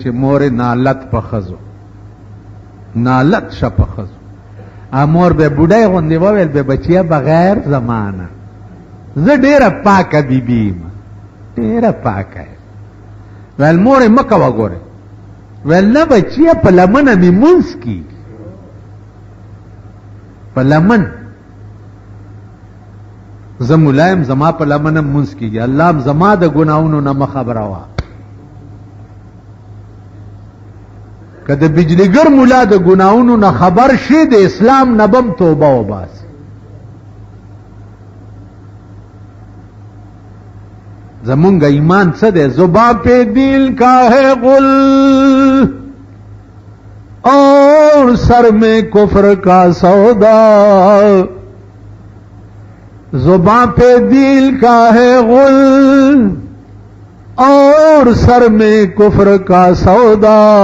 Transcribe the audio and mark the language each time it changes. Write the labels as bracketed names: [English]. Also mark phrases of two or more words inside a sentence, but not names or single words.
[Pashto] مور نالت په ښځو نالت شه په ښځو مور به بوډۍ غوندې وویل به بچیا بغیر زمانه زه ډېره پاکه بیبي یم ډېره پاکه یم ویل مورې مه کوه ګورې ویل نه بچیا په لمنه مې مونځ کېږي په لمن زه ملایم زما په لمنه مونځ کېږي الله هم زما د ګناهونو نه مه خبره وه که د بجلیګر ملا د ګناهونو نه خبر شي د اسلام نه بم توبه وباسي زمونږ ایمان څه دی [Urdu] زبان پہ دل کا ہے غل اور سر میں کفر کا سودا زبان پہ دل کا ہے غل اور سر میں کفر کا سودا